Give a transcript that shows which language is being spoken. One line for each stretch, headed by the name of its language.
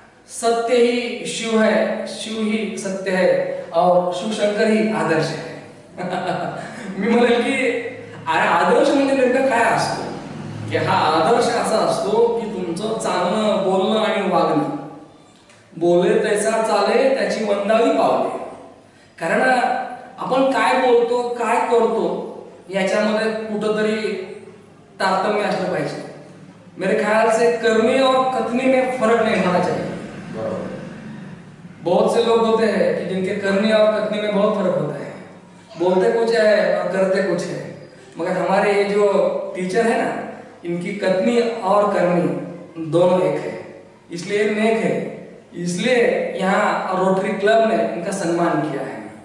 Hindi: सत्य ही शिव है, शिव ही सत्य है और शिवशंकर ही आदर्श है.
Marathi: मी म्हणेल की आदर्श म्हणजे नेमकं काय असतो की हा आदर्श असा असतो की तुमचं चालणं, बोलणं आणि वागणं, बोले तैसा चाले त्याची वंदावी पावले. कारण आपण काय बोलतो, काय करतो याच्यामध्ये कुठंतरी तारतम्य असलं पाहिजे.
Hindi: मेरे ख्याल से करनी और कथनी में फर्क नहीं होना चाहिए. बहुत से लोग होते हैं कि जिनके करनी और कथनी में बहुत फर्क होता है, बोलते कुछ है और करते कुछ है. मगर हमारे ये जो टीचर है ना, इनकी कथनी और करनी दोनों एक है, इसलिए नेक है, इसलिए यहाँ रोटरी क्लब ने इनका सम्मान किया है.